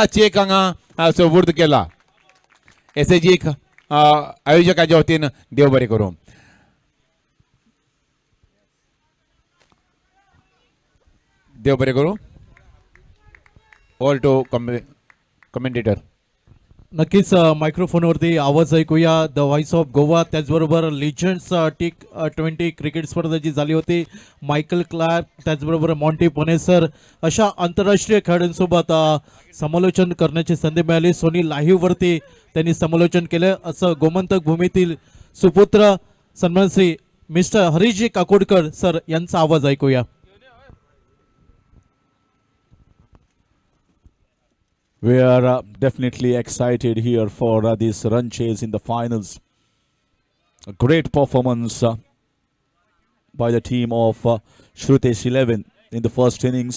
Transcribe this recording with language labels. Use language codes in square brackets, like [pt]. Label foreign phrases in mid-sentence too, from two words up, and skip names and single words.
[kok] चेक हांगा सुपूर्द केला. SAG आयोजकाच्या वतीन देव बरें करूं. देव बरें करूं. [en] all to commentator. [mr] नक्कीच मायक्रोफोनवरती आवाज ऐकूया. द व्हॉइस ऑफ गोवा त्याचबरोबर लिजंड्स T20 क्रिकेट स्पर्धा जी झाली होती मायकल क्लार्क त्याचबरोबर मॉन्टी पनेसर अशा आंतरराष्ट्रीय खेळाडूंसोबत समालोचन करण्याची संधी मिळाली. सोनी लाईव्हवरती त्यांनी समालोचन केलं असं गोमंतक भूमीतील सुपुत्र सन्मान श्री मिस्टर हरीशजी काकोडकर सर यांचा आवाज ऐकूया. [en] We are definitely excited here for this run chase in the finals. A great performance by the team of Shrutesh 11 in the first innings.